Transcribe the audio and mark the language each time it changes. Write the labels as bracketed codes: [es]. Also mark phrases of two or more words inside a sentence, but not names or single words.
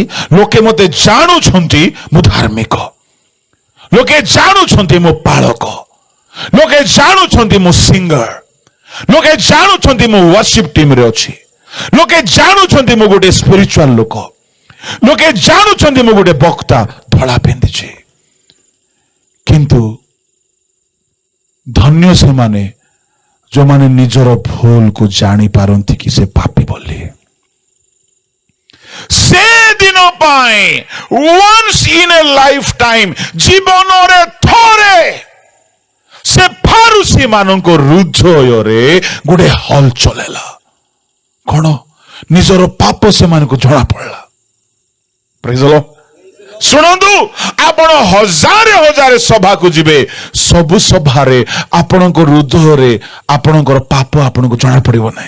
[or] ଲୋକେ ମତେ ଜାଣୁଛନ୍ତି ମୁଁ ଧାର୍ମିକ, ଲୋକେ ଜାଣୁଛନ୍ତି ମୁଁ ପାଳକ, ଲୋକେ ଜାଣୁଛନ୍ତି ମୁଁ ସିଙ୍ଗର, ଲୋକେ ଜାଣୁଛନ୍ତି ମୁଁ [en] worship team [or] ଅଛି, ଲୋକେ ଜାଣୁଛନ୍ତି ମୁଁ ଗୋଟେ ସ୍ପିରିଚୁଆଲ ଲୋକ, ଲୋକେ ଜାଣୁଛନ୍ତି ମୁଁ ଗୋଟେ ବକ୍ତା, ଧଳା ପିନ୍ଧିଛି। କିନ୍ତୁ ଧନ୍ୟ ସେମାନେ ଯୋଉମାନେ ନିଜର ଭୁଲକୁ ଜାଣିପାରନ୍ତି କି ସେ ପାପୀ ବୋଲି। ସେଦିନ ପାଇଁ [en] once in a lifetime, [or] ଜୀବନରେ ଥରେ ସେ ଫାରୁସୀ ମାନଙ୍କ ହୃଦୟରେ ଗୋଟେ ହଲଚଲ ହେଲା। କଣ? ନିଜର ପାପ ସେମାନଙ୍କୁ ଜଣା ପଡିଲା। [en] praise the Lord. [or] ଶୁଣନ୍ତୁ, ଆପଣ ହଜାରେ ହଜାରେ ସଭାକୁ ଯିବେ, ସବୁ ସଭାରେ ଆପଣଙ୍କ ହୃଦୟରେ ଆପଣଙ୍କର ପାପ ଆପଣଙ୍କୁ ଜଣା ପଡିବ ନାହିଁ।